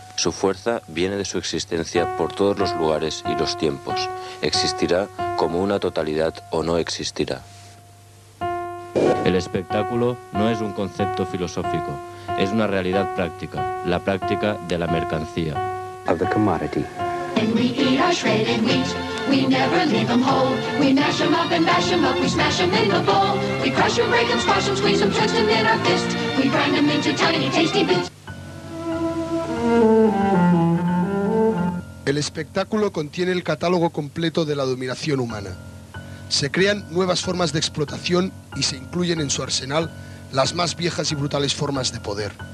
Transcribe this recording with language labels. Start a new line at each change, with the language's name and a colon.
Spanish: Su fuerza viene de su existencia por todos los lugares y los tiempos. Existirá como una totalidad o no existirá. El espectáculo no es un concepto filosófico, es una realidad práctica, la práctica de la mercancía.
English: Of the commodity. When we eat our shredded wheat, we never leave them whole. We mash them up and bash them up, we smash them in the bowl. We crush them, break them, squash them, squeeze them, twist them in our fist. We grind them into tiny, tasty bits.
Spanish: El espectáculo contiene el catálogo completo de la dominación humana. Se crean nuevas formas de explotación y se incluyen en su arsenal las más viejas y brutales formas de poder.